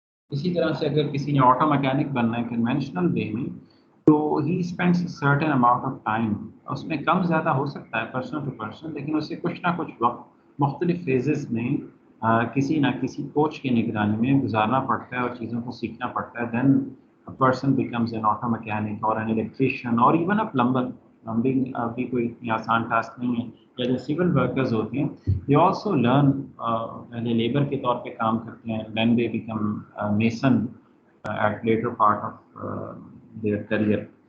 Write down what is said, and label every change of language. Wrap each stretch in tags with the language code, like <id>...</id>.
<ur>اسی طرح سے اگر کسی نے آٹو میکینک بننا ہے کنونشنل وے میں تو</ur> <en>ہی spends certain amount of time,</en> <ur>اس میں کم زیادہ ہو سکتا ہے</ur> <en>person to person,</en> <ur>لیکن اسے کچھ نہ کچھ وقت مختلف فیزز میں کسی نہ کسی کوچ کی نگرانی میں گزارنا پڑتا ہے اور چیزوں کو سیکھنا پڑتا ہے.</ur> <en>Then a person becomes an auto mechanic or an electrician or even a plumber.</en> <ur>Plumbing بھی کوئی اتنی آسان ٹاسک نہیں ہے. یا جو سول ورکرز ہوتے ہیں</ur> <en>they also learn</en> <ur>پہلے لیبر کے طور پہ کام کرتے ہیں,</ur> <en>then they become mason at later part of their career.</en>